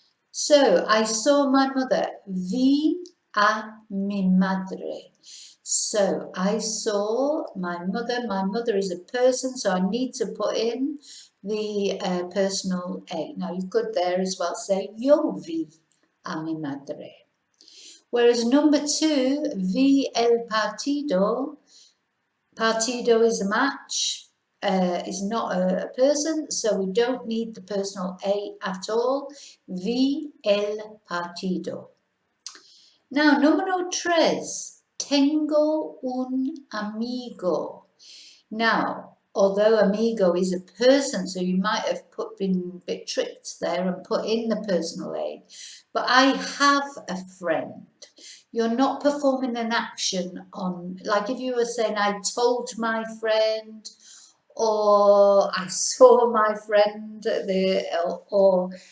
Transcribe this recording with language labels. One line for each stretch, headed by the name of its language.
English: So, I saw my mother.
Spanish: Vi a mi madre.
English: So, I saw my mother. My mother is a person, so I need to put in the personal A. Now, you could there as well say
Spanish: yo vi a mi madre.
English: Whereas number 2,
Spanish: vi el partido.
English: Partido is a match. Is not a person, so we don't need the personal A at all.
Spanish: Vi el partido.
English: Now,
Spanish: número 3, tengo un amigo.
English: Now, although amigo is a person, so you might have been a bit tricked there and put in the personal A, but I have a friend. You're not performing an action on, like if you were saying I told my friend, or I saw my friend, or